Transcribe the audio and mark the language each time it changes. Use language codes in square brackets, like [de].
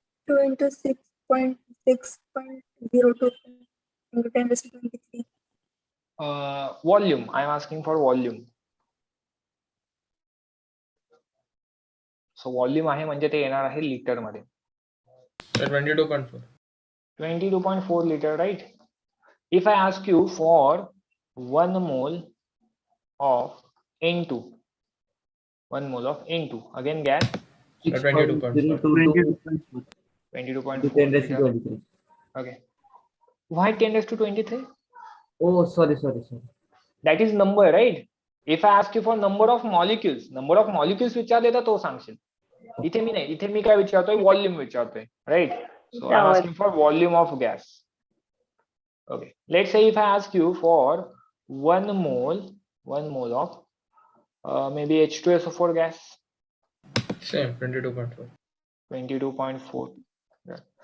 [en] 2 into 6.6.02 into 10⁻23. Volume. I am asking for volume. [mr] So volume आहे म्हणजे ते येणार आहे लिटर मध्ये. [en] 22.4. 22.4 liter, right? If I ask you for 1 mole of N2, 1 mole of N2, again gas, 22.4. 22.4 liter. Okay. Why 10⁻23? Oh, sorry. That is number, right? If I ask you for number of molecules [mr] विचारले तर तो सांगशील. इथे मी नाही, इथे मी काय विचारतोय, volume विचारतोय, right? [en] So I'm asking for volume of gas. Okay, let's say if I ask you for 1 mole of maybe H2SO4 gas. Same, 22.4. 22.4. Yeah.